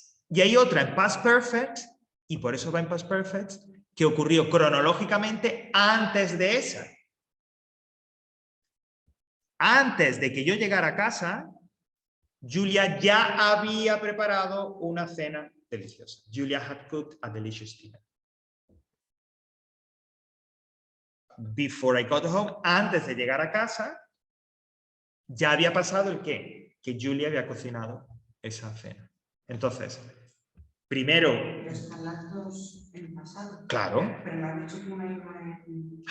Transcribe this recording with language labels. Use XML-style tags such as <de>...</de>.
<es>Y hay otra en past perfect, y por eso va en past perfect, que ocurrió cronológicamente antes de esa. Antes de que yo llegara a casa, Julia ya había preparado una cena deliciosa.</es> <en>Julia had cooked a delicious dinner. Before I got home,</en> <es>antes de llegar a casa, ya había pasado el qué? Que Julia había cocinado esa cena. Entonces, primero... Están las dos en el pasado. Claro. Pero no han dicho que una iba en...</es>